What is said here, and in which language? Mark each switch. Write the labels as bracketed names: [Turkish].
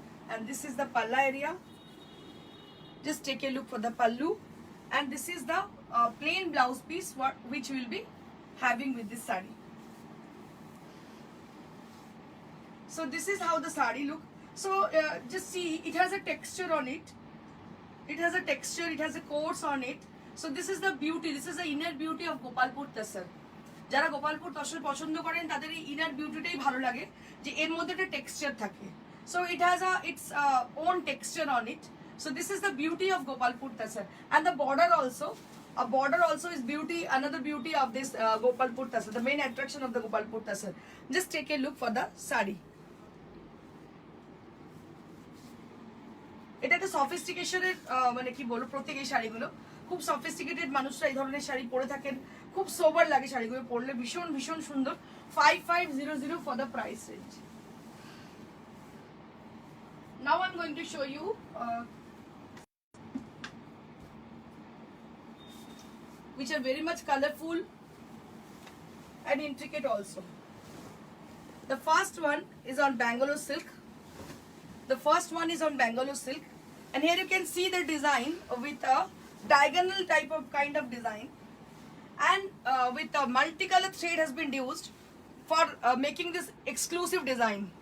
[English] And this is the palla area. Just take a look for the pallu, and this is the plain blouse piece which we will be having with this sari. So this is how the sari look. So just see, it has a texture on it. It has a texture, it has a course on it. So this is the beauty, this is the inner beauty of Gopalpur Tasar. [Bangla] যারা গোপালপুর তসর পছন্দ করেন তাদের এই inner বিউটিটাই ভালো লাগে, যে এর মধ্যে একটা টেক্সচার থাকে। [English] So it has its own texture on it. So this is the beauty of Gopalpur Tasar, and the border also is beauty. Another beauty of this Gopalpur Tasar, the main attraction of the Gopalpur Tasar. Just take a look for the sari. [Bangla] এটা একটা সফিস্টিকেশনের মানে কি বলবো, প্রত্যেক এই শাড়িগুলো খুব sophisticated মানুষরা এই ধরনের শাড়ি পরে থাকেন, খুব সোবার লাগে শাড়িগুলো পরলে, ভীষণ সুন্দর। [English] 5500 for the price range. Now I'm going to show you which are very much colorful and intricate also. The first one is on Bangalore silk. The first one is on Bangalore silk, and here you can see the design with a diagonal type of kind of design, and with a multicolor thread has been used for making this exclusive design.